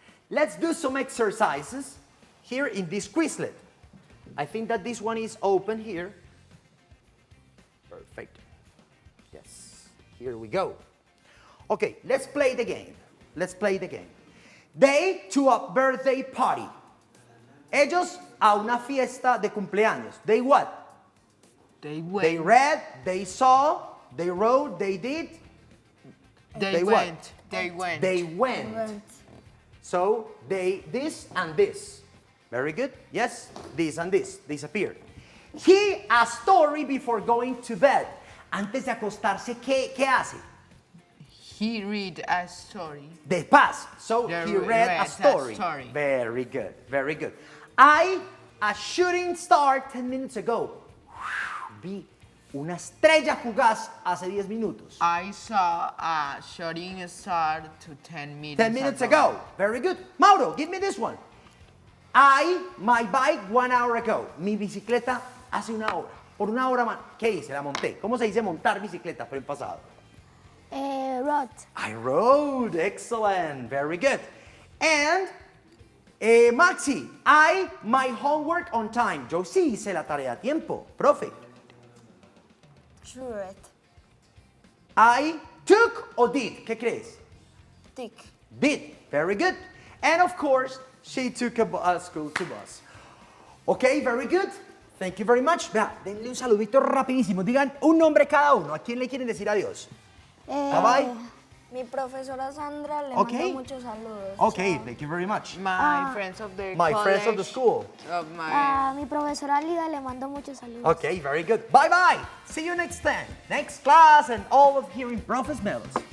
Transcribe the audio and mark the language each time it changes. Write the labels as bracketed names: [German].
[English] Let's do some exercises here in this Quizlet. I think that this one is open here. Perfect. Yes. Here we go. Okay, let's play the game. Let's play the game. They to a birthday party. [Spanish] Ellos a una fiesta de cumpleaños. [English] They what? They went. They read, they saw, they wrote, they did. They what? went. They went. They went. So they, this and this. Very good. Yes, this and this disappeared. He a story before going to bed. [Spanish] Antes de acostarse, ¿qué hace? [English] He read a story. The past. So They he read a read a story. story. Very good. Very good. I, a shooting star 10 minutes ago. [Spanish] Vi una estrella fugaz hace 10 minutos. [English] I saw a shooting star to 10 minutes 10 minutes ago. Very good. Mauro, give me this one. My bike 1 hour ago. [Spanish] Mi bicicleta hace una hora. Por una hora más. ¿Qué hice? La monté. ¿Cómo se dice montar bicicleta? Pero en pasado. [English] Rod. I rode. Excellent. Very good. And Maxi, my homework on time. [Spanish] Yo sí hice la tarea a tiempo. Profe. [English] Sure. I took o did. [Spanish] ¿Qué crees? [English] Tick. Did. Very good. And of course, she took a school to bus. Okay, very good. Thank you very much. [Spanish] Vea, denle un saludito rapidísimo. Digan un nombre cada uno. ¿A quién le quieren decir adiós? Eh, [English] Bye bye. [Spanish] Mi profesora Sandra le [English] Okay. [Spanish] mando muchos saludos. [English] Okay, thank you very much. My friends of the My friends of the college, school. Of my [Spanish] A mi profesora Lida le mando muchos saludos. [English] Okay, very good. Bye bye. See you next time. Next class and all of here in Profes Melos.